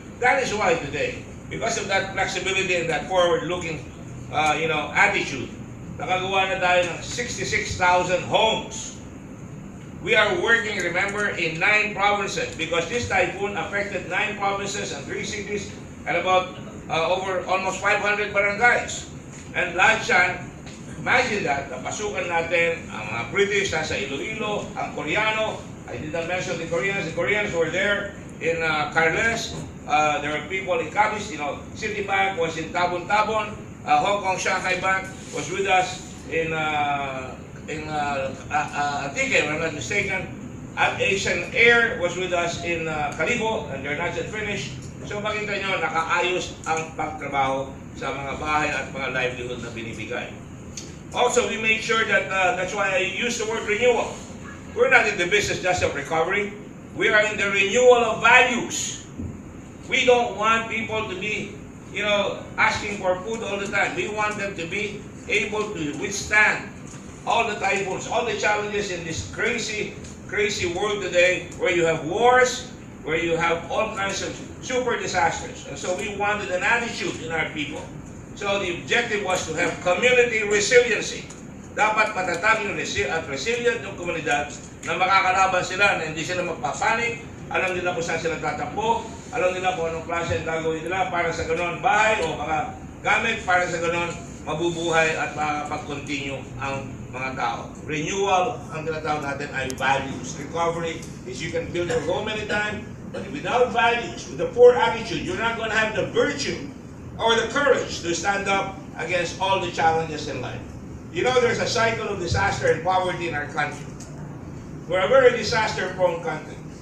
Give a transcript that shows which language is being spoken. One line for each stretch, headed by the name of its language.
English: That is why today, because of that flexibility and that forward-looking, attitude,
Filipino: nakagawa na tayo ng
English: 66,000 homes. We are working, remember, in 9 provinces because this typhoon affected 9 provinces and 3 cities and about over almost 500 barangays.
Filipino: And lahat yan,
English: imagine that,
Filipino: napasukan natin ang mga British nasa Iloilo, ang Koreano.
English: I did not mention the Koreans. The Koreans were there in Carles. There were people in Cavite. Citibank was in Tabon-Tabon. Hong Kong Shanghai Bank was with us in Antique, if I'm not mistaken. At Asian Air was with us in Calibo, and they're not yet finished.
Filipino: So makita nyo, nakaayos ang pagtrabaho sa mga bahay at mga livelihood na binibigay.
English: Also, we made sure that, that's why I use the word renewal. We're not in the business just of recovery. We are in the renewal of values. We don't want people to be, asking for food all the time. We want them to be able to withstand all the typhoons, all the challenges in this crazy, crazy world today where you have wars, where you have all kinds of super disasters. And so we wanted an attitude in our people. So the objective was to have community resiliency.
Filipino: Dapat matatag yung at resilient yung komunidad na makakalaban sila, na hindi sila magpapanik, alam nila kung saan sila tatakbo, alam nila kung anong klase ang gagawin nila para sa ganon bahay o mga gamit para sa ganon mabubuhay at makakapag-continue ang mga tao. Renewal, ang tinatawag natin ay values.
English: Recovery is you can build your home anytime, but without values, with a poor attitude, you're not going to have the virtue or the courage to stand up against all the challenges in life. There's a cycle of disaster and poverty in our country. We're a very disaster-prone country.